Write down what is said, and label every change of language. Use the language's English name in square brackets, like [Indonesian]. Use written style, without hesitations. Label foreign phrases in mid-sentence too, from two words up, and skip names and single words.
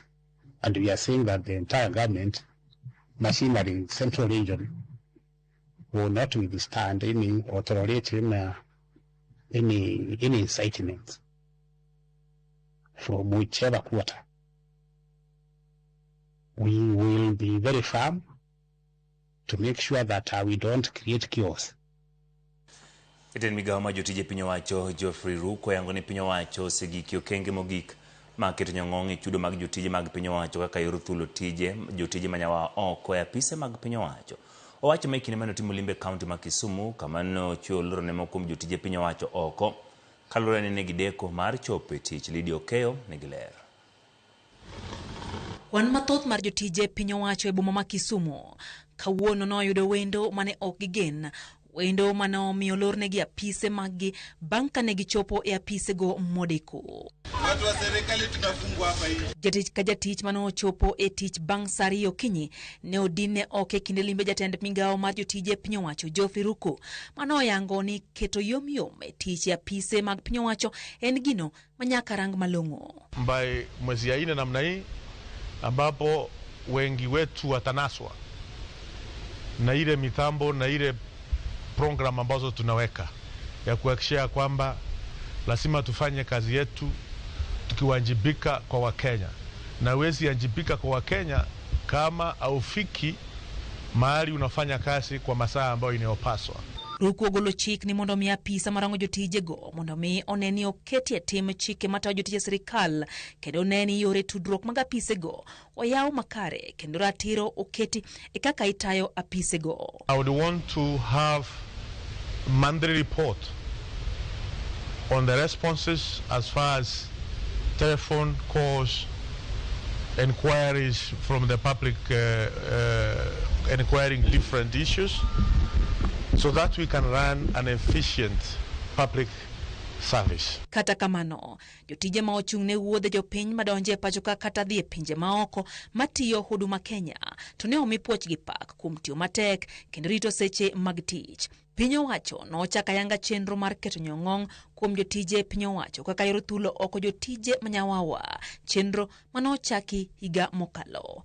[English] And we are saying that the entire government machinery in Central Region will not withstand any or tolerate any incitement from whichever quarter. We will be very firm to make sure that we don't create chaos. [Luo (Kenya and Tanzania)] Jatend migawo ma jotije piny owacho Geoffrey Ruko yango ni piny owacho osegiki okenge mogik ma keto nyong'ong' e chudo mag jotije mag piny owacho kaka yor thulo tije jotije manyawa oko e apise mag piny owacho. Owacho ma kinde mane otimo limbe kaunti ma Kisumu kama nochiwo loro ne moko kuom jotije piny owacho oko kaluwore ni negi deko mar chopo e tich. Lydia Okeyo nigi ler. Wan mathoth mar jotije piny owacho e boma ma Kisumu kawuono noyudo wendo mane ok gigen, wendo mane omiyo lor negi apise maggi bang' ka ne gichopo e apise go modeko. [Swahili] Watu wa serikali tunafungwa hapa hii. [Luo (Kenya and Tanzania)] Jatich ka jatich mane ochopo e tich bang' saa 2 okinyi ne odinne oko e kinde limbe jatend migawo mar jotije piny owacho Geoffrey Ruko mane oyango ni keto yomyom e tich e apise mag piny owacho en gino manyaka rang malong'o. [Swahili] By mwezi ya 4 namna hii ambapo wengi wetu watanaswa na ile mitambo na ile program ambazo tunaweka ya kuhakikisha kwamba lazima tufanye kazi yetu tukiwajibika kwa Wakenya, na wezi ajibika kwa Wakenya kama aufiki mahali unafanya kazi kwa masaa ambayo inayopaswa. [Luo (Kenya and Tanzania)] Ruko ogolo chik ni mondo mi apisa marango jotije go mondo mi oneni oketi e tim chike matayo jotije sirikal kendo oneni yore tudruok mag apise go oyaw makare kendo ratiro oketi e kaka itayo apise go. [English] I would want to have monthly report on the responses as far as telephone calls, inquiries from the public inquiring different issues, so that we can run an efficient public service. [Luo (Kenya and Tanzania)] Kata kamano, jotije ma ochung' ne wuodhe jopiny madonje pacho ka kata dhi e pinje maoko matiyo Huduma Kenya to ne omi puoch gi pak kuom tiyo matek kendo rito seche mag tich. Piny owacho nochako ayanga chenro mar keto nyong'ong' kuom jotije piny owacho kaka yor thulo oko jotije manyawawa, chenro manochaki higa mokalo.